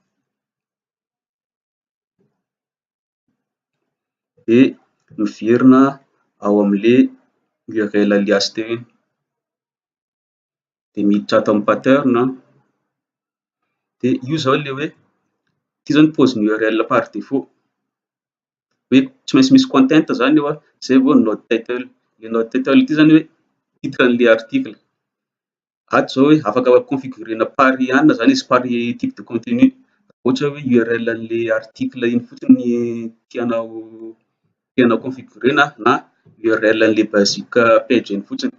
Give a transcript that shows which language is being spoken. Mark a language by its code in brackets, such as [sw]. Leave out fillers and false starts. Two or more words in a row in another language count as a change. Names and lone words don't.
[mg] de miverina ao amin'le [en] URL alias [mg] teo iny de miditra ato amin'ny pattern de io zao le hoe ty zao ny paozin'ny URL [fr] par défaut [mg] hoe tsy maintsy misy content zany io zay vao node title. Le node title ity zany hoe titre an'le article. Ato zao hoe afaka configurena par anona zany izy, [fr] par type de contenu. [mg] Ohatra hoe URL an'le article iny fotsiny tianao configurena na URL an'le [en] basic page [mg] iny fotsiny.